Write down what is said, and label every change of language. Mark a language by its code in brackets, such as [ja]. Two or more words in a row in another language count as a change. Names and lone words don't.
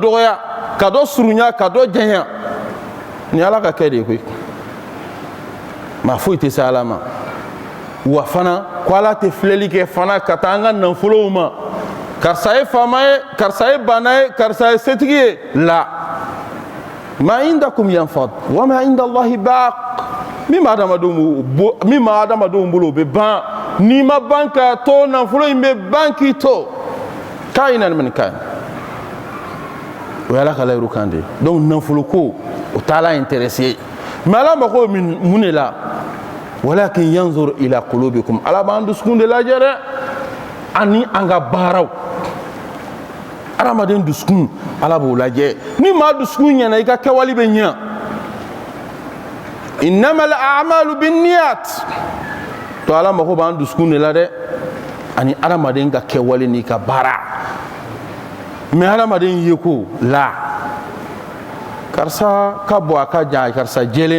[bm] dɔgɔya ka dɔ surunya ka dɔ janya ni ala ka kɛ de ye koyi maa foyi tɛ se ala ma wa fana ko ala tɛ filɛli kɛ fana ka taa an ka nafolow ma karisa ye faama ye karisa ye bana ye karisa ye setigi ye la [ar] ما عندكم ينفد وما عند الله باق [bm] min b'a adamadenw bolo o bɛ ban n'i ma ban k'a to nafolo in bɛ ban k'i to k'a ye na nin kan o ye ala ka layiru kan de donc nafolo ko o t'ala intéressé mais ala mago mun de la [ar] ولكن ينظر إلى قلوبكم [bm] ala b'an dusukun de lajɛ dɛ ani an ka baaraw adamaden dusukun ala b'o lajɛ ni maa dusukun ɲɛna i ka kɛwale bɛ ɲɛ [ar] إنما الأعمال بالنيات [bm] to ala mago b'an dusukun de la dɛ ani adamaden ka kɛwale n'i ka baara mais adamaden ye ko la karisa ka bɔ a ka jan karisa jɛlen